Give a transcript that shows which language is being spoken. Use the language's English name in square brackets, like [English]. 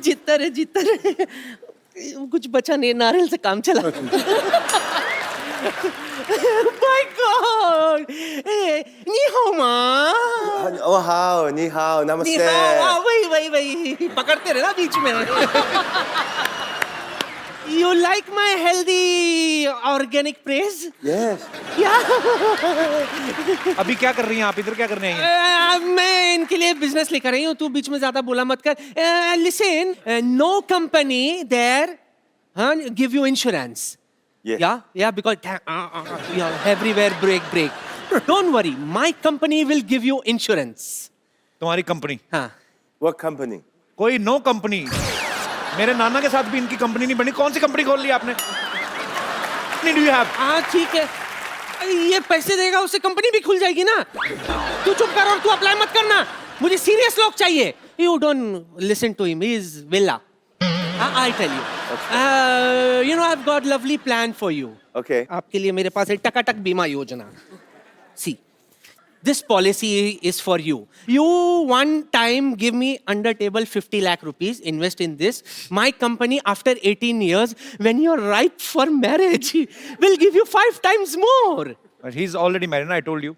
[Hindi] जीतता रहे। कुछ बचा नहीं, नारियल से काम चला। माय गॉड, नी हाओ माँ। ओ हाओ, नी हाओ, नमस्ते। वही पकड़ते रहे ना बीच में। [English] You like my healthy organic praise? Yes. Yeah. [Hindi] अभी क्या कर रही हैं आप, इधर क्या करने आई हैं? मैं इनके लिए बिजनेस लेकर आई हूँ, तू बीच में ज्यादा बोला मत कर। [English] Listen, no company there give you insurance. Yeah. Yeah, because everywhere break. Don't worry, my company will give you insurance. [Hindi] तुम्हारी कंपनी? हाँ. [English] What company? [Hindi] कोई नो कंपनी। मेरे नाना के साथ भी इनकी कंपनी नहीं बनी, कौन सी कंपनी खोल ली आपने? [English] Do you have? [Hindi] हाँ ठीक है, ये पैसे देगा उससे कंपनी भी खुल जाएगी ना। तू चुप कर और तू अप्लाई मत करना, मुझे सीरियस लोग चाहिए। [English] You don't listen to him, he is villa. I tell you. You know I've got lovely plan for you. Okay. [Hindi] आपके लिए मेरे पास है टकाटक बीमा योजना। [English] See, this policy is for you. You one time give me under table 50 lakh rupees, invest in this. My company after 18 years, when you're ripe for marriage, will give you 5 times more. But he's already married, I told you.